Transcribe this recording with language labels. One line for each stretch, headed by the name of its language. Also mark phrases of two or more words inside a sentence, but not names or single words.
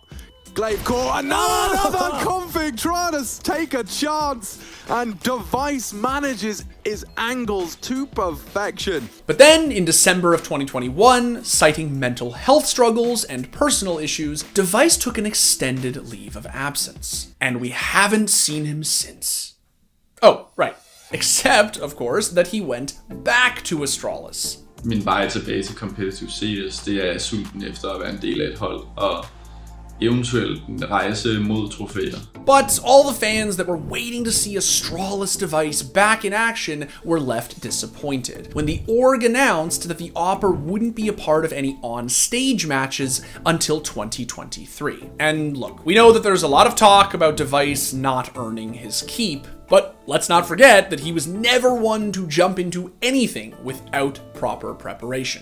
English: Glaive core, another config trying to take a chance, and dev1ce manages his angles to perfection. But then, in December of 2021, citing mental health struggles and personal issues, dev1ce took an extended leave of absence. And we haven't seen him since. Oh, right. Except, of course, that he went back to Astralis.
Danish: Min vej tilbage til competitive CS, det er sulten efter at være en del af et hold, og eventuelt en rejse mod trofæer.
English: But all the fans that were waiting to see Astralis dev1ce back in action were left disappointed when the org announced that the AWPer wouldn't be a part of any on-stage matches until 2023. And look, we know that there's a lot of talk about dev1ce not earning his keep, but let's not forget that he was never one to jump into anything without proper preparation.